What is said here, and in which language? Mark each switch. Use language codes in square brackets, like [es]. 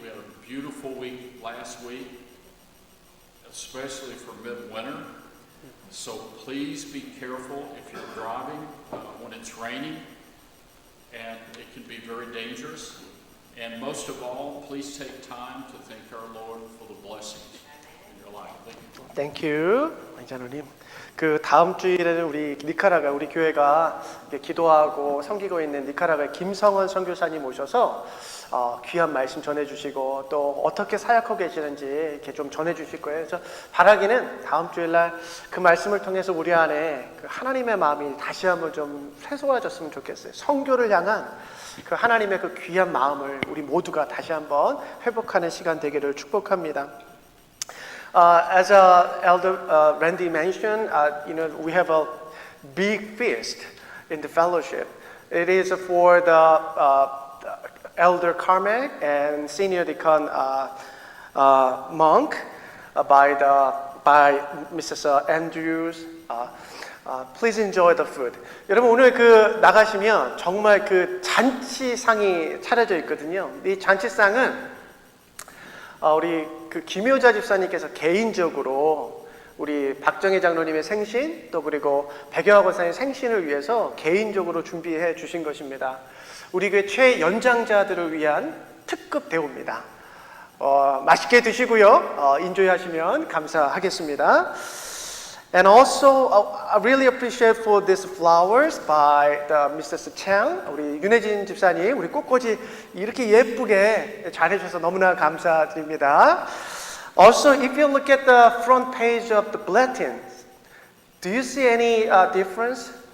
[en] We had a beautiful week last week, especially for midwinter. So please be careful if you're driving when it's raining, and it can be very dangerous. And most of all, please take time to thank our Lord for the blessings in your life. Thank you. Thank you. 장로님. [ko] 그 다음 주일에는 우리 니카라가 우리 교회가 기도하고 섬기고 있는 니카라가 김성원 선교사님 오셔서 귀한 말씀 전해주시고 또 어떻게 사역하고 계시는지 이렇게 좀 전해주실 거예요. 그래서 바라기는 다음 주일날 그 말씀을 통해서 우리 안에 그 하나님의 마음이 다시 한번 좀 쇠소해졌으면 좋겠어요. 선교를 향한 그 하나님의 그 귀한 마음을 우리 모두가 다시 한번 회복하는 시간 되기를 축복합니다. [en] As Elder Randy mentioned, we have a big feast in the fellowship. It is for the Elder Carmack and Senior Deacon Monk by Mrs. Andrews. Please enjoy the food. [ko] 여러분 오늘 그 나가시면 정말 그 잔치상이 차려져 있거든요. 이 잔치상은 우리 그 김효자 집사님께서 개인적으로 우리 박정희 장로님의 생신 또 그리고 백영하 권사님 생신을 위해서 개인적으로 준비해 주신 것입니다. 우리 교회 최연장자들을 위한 특급 대우입니다. 맛있게 드시고요. 인조하시면 감사하겠습니다. [en] And also, I really appreciate for these flowers by Mrs. [ko] Chang, 우리 윤혜진 집사님, 우리 꽃꽂이 이렇게 예쁘게 잘해주셔서 너무나 감사드립니다. Also, if you look at the front page of the bulletins, do you see any difference?